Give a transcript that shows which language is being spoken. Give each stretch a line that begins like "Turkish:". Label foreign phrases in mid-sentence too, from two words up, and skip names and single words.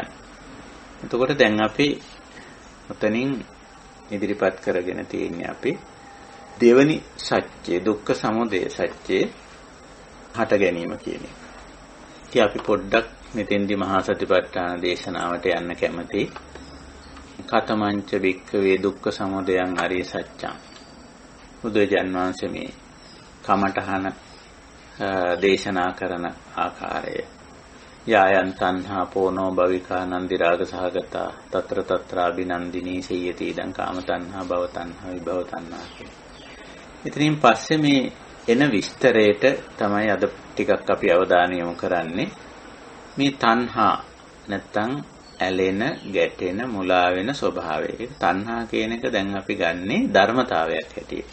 Sinhala: එතකොට දැන් අපි උතනින් ඉදිරිපත් කරගෙන තියෙන්නේ අපි දෙවනි සත්‍ය දුක්ඛ සමුදය සත්‍ය හට ගැනීම කියන එක. ඉතින් අපි පොඩ්ඩක් මෙතෙන්දි මහා සතිපට්ඨාන දේශනාවට යන්න කැමතියි.
Pali: කතමංච වික්ඛවේ දුක්ඛ සමුදයං අරිය සත්‍යං.
Sinhala: බුදුජන් වහන්සේ මේ කමඨහන දේශනා කරන ආකාරය.
Pali: යායන් තණ්හා පෝනෝ භවිකා නන්දි රාග සහගතා తත්‍ර తත්‍ර අබිනන්දිනී සේයති ඉදං කාම තණ්හා භව තණ්හා විභව තණ්හා කියන.
Sinhala: ඉතින් පස්සේ මේ එන විස්තරයට තමයි අද ටිකක් අපි අවධානය යොමු කරන්නේ. මේ තණ්හා නැත්තම් ඇලෙන, ගැටෙන, මුලා වෙන ස්වභාවය. තණ්හා කියන එක දැන් අපි ගන්නේ ධර්මතාවයක් හැටියට.